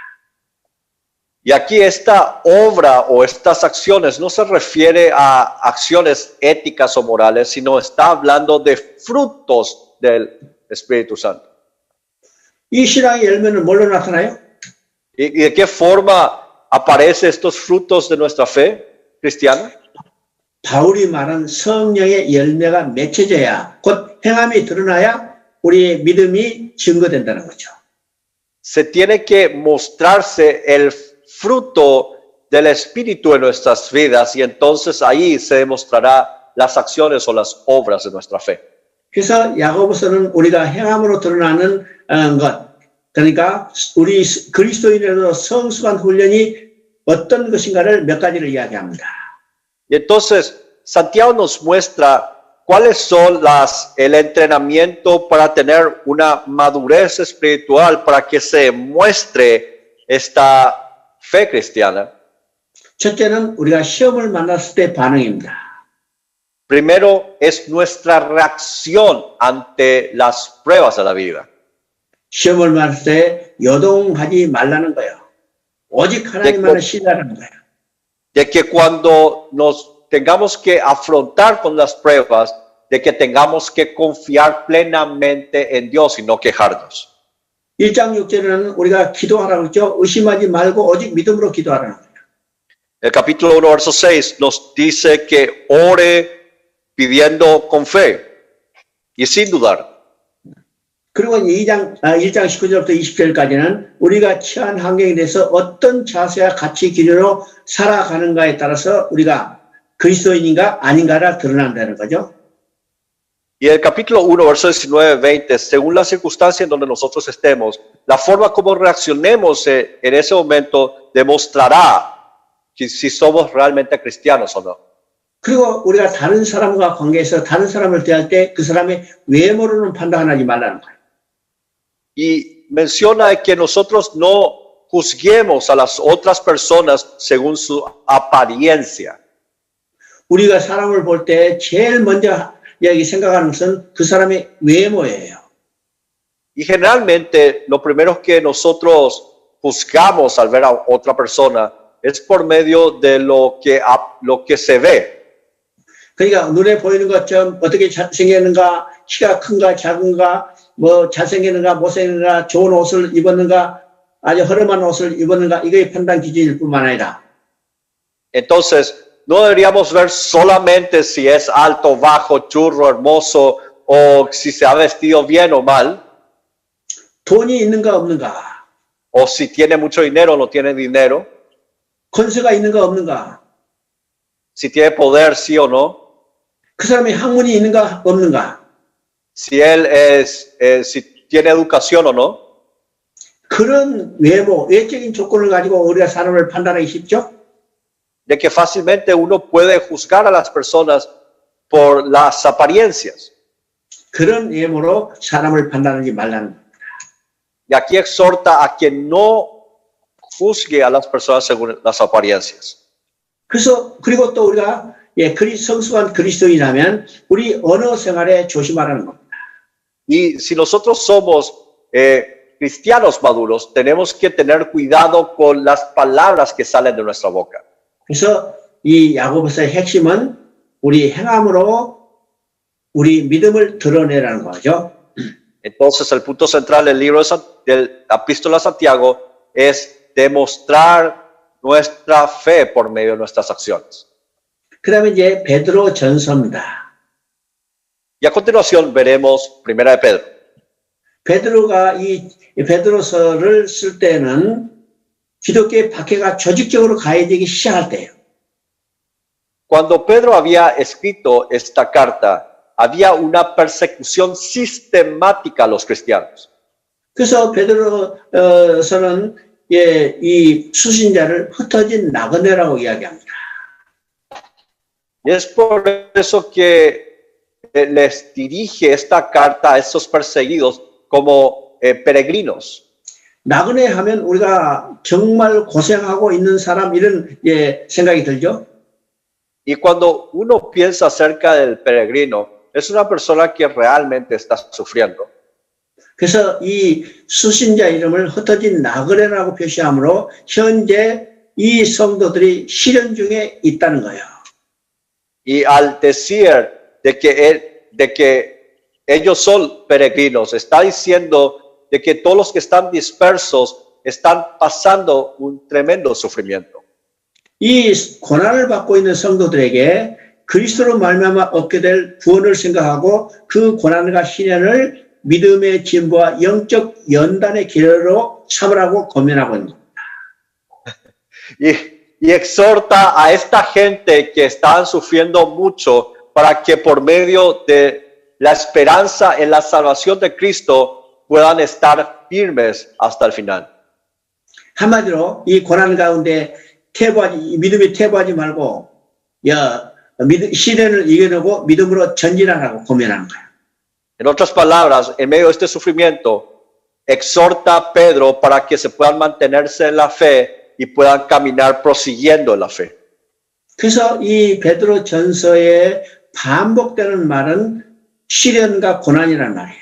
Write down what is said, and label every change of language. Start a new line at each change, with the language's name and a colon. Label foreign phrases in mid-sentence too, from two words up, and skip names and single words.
Spanish: Y aquí esta obra o estas acciones no se refiere a acciones éticas o morales, sino está hablando de frutos del Espíritu Santo.
Korean: 이 신앙의 열매는 뭘로 나타나요?
Spanish: ¿Y de qué forma aparecen estos frutos de nuestra fe cristiana?
Korean: 바울이 말한 성령의 열매가 맺혀져야 곧 행함이 드러나야 우리의 믿음이 증거된다는 거죠.
Spanish: Se tiene que mostrarse el fruto del Espíritu en nuestras vidas y entonces ahí se demostrará las acciones o las obras de nuestra fe.
Korean: 그래서 야고보서는 우리가 행함으로 드러나는 것, 그러니까 우리 그리스도인으로 성숙한 훈련이 어떤 것인가를 몇 가지를 이야기합니다.
Spanish: Y entonces Santiago nos muestra cuáles son el entrenamiento para tener una madurez espiritual, para que se muestre esta fe cristiana.
Korean: 첫째는 우리가 시험을 만났을 때 반응입니다.
Spanish: Primero es nuestra reacción ante las pruebas de la vida.
Korean: 시험을 만났을 때 요동하지 말라는 거예요. 오직 하나님만을 신뢰하는 거예요.
Spanish: De que cuando nos tengamos que afrontar con las pruebas, de que tengamos que confiar plenamente en Dios y no quejarnos.
Korean: 1장 6절에는 우리가 기도하라고 했죠. 의심하지 말고 오직 믿음으로 기도하라는 거예요.
Spanish: El capítulo 1, verso 6 nos dice que ore pidiendo con fe y sin dudar.
Korean: 그리고 1장 19절부터 20절까지는 우리가 처한 환경에 대해서 어떤 자세와 가치 기준으로 살아가는가에 따라서 우리가 그리스도인인가 아닌가를 드러난다는 거죠.
Spanish: Y el capítulo 1, verso 19-20, según la circunstancia en donde nosotros estemos, la forma como reaccionemos en ese momento demostrará si somos realmente cristianos o no.
Korean: 그리고 우리가 다른 사람과 관계에서 다른 사람을 대할 때 그 사람의 외모로는 판단하지 말라는 거예요.
Spanish: Y menciona que nosotros no juzguemos a las otras personas según su apariencia.
Korean: 우리가 사람을 볼 때 제일 먼저 여기 생각하는 것은 그 사람의 외모예요.
Spanish: Y generalmente lo primero que nosotros juzgamos al ver a otra persona es por medio de lo que se ve.
Korean: 그러니까 눈에 보이는 것처럼 어떻게 생겼는가, 키가 큰가 작은가, 뭐 잘생겼는가 못생겼는가, 좋은 옷을 입었는가, 아주 허름한 옷을 입었는가 이거의 판단 기준일 뿐만 아니라
Spanish: Entonces, no deberíamos ver solamente si es alto, bajo, churro, hermoso o si se ha vestido bien o mal,
Korean: 돈이 있는가 없는가,
Spanish: o si tiene mucho dinero o no tiene dinero,
Korean: 권세가 있는가 없는가,
Spanish: si tiene poder, sí o no,
Korean: 그 사람이 학문이 있는가 없는가,
Spanish: si él si tiene educación o no.
Korean: 그런 외모, 외적인 조건을 가지고 우리가 사람을 판단하기 쉽죠?
Spanish: De que fácilmente uno puede juzgar a las personas por las apariencias.
Korean: 그런 외모로 사람을 판단하지 말라는 겁니다.
Spanish: Y aquí exhorta a que no juzgue a las personas según las apariencias.
Korean: 그래서 그리고 또 우리가 성숙한 그리스도인이라면 우리 언어 생활에 조심하라는 겁니다.
Spanish: Y si nosotros somos cristianos maduros, tenemos que tener cuidado con las palabras que salen de nuestra boca.
Korean: 그래서 이 야고보서의 핵심은 우리 행함으로 우리 믿음을 드러내라는 거죠.
Spanish: Entonces, el punto central del libro del Epístola a Santiago es demostrar nuestra fe por medio de nuestras acciones.
Korean: 그 다음에 이제 베드로 전서입니다.
Spanish: Y a continuación veremos Primera de Pedro.
Korean: 베드로가 이 베드로서를 쓸 때는 기독교의 박해가 조직적으로 가해지기 시작할 때예요.
Spanish: Cuando Pedro había escrito esta carta, había una persecución sistemática a los cristianos.
Korean: 그래서 베드로서는 이 수신자를 흩어진 나그네라고 이야기합니다.
Spanish: Y es por eso que les dirige esta carta a estos perseguidos como peregrinos.
Korean: 나그네 하면 우리가 정말 고생하고 있는 사람 이런 생각이 들죠.
Spanish: Y cuando uno piensa acerca del peregrino, es una persona que realmente está sufriendo.
Korean: 그래서 이 수신자 이름을 흩어진 나그네라고 표시하므로 현재 이 성도들이 시련 중에 있다는 거예요.
Spanish: Y al decir de que ellos son peregrinos, está diciendo de que todos los que están dispersos están pasando un tremendo sufrimiento.
Korean: 이 고난을 받고 있는 성도들에게 그리스도로 말미암아 얻게 될 구원을 생각하고 그 고난과 시련을 믿음의 진보와 영적 연단의 기회로 삼으라고 권면하고 있는 겁니다.
Spanish: Y exhorta a esta gente que están sufriendo mucho para que por medio de la esperanza en la salvación de Cristo puedan estar firmes hasta el final.
Korean: 한마디로 이 고난 가운데 믿음이 퇴보하지 말고 시련을 이겨내고 믿음으로 전진하라고 권면하는 거예요.
Spanish: En otras palabras, en medio de este sufrimiento, exhorta a Pedro para que se puedan mantenerse en la fe y puedan caminar prosiguiendo en la fe.
Korean: 그래서 이 베드로 전서에 반복되는 말은 시련과 고난이란 말이에요.